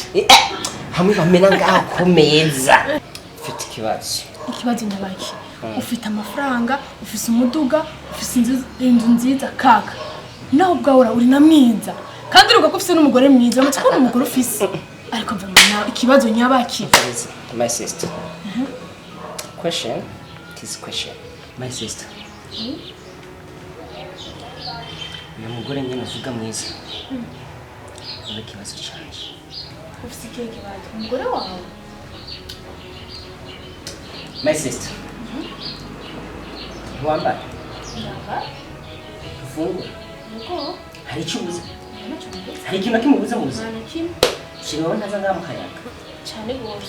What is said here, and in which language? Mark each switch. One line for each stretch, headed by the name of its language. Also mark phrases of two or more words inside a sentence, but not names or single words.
Kinyarwanda: hamwe bamena ngaho ku meza ufite ikibazo nyabaki ufite amafaranga ufite umuduga ufite inzu nziza kaka nawe ubwawe uri na mwiza kandi uruga ko ufite n'umugore mwiza muti ko umugore ufise ariko mva nawe ikibazo nyabaki
English: my sister question my sister
Kinyarwanda: uyu mugore nyine uvuga mwiza ni ikibazo cyanje ufite ikihe kibazo umugore wawe
English: my sister
Kinyarwanda: ntiwambaye ufungura hari icyo ubuze hari ikintu kimubuza mu buzima shiraho ntaza ngaha mu kayaga cyane rwose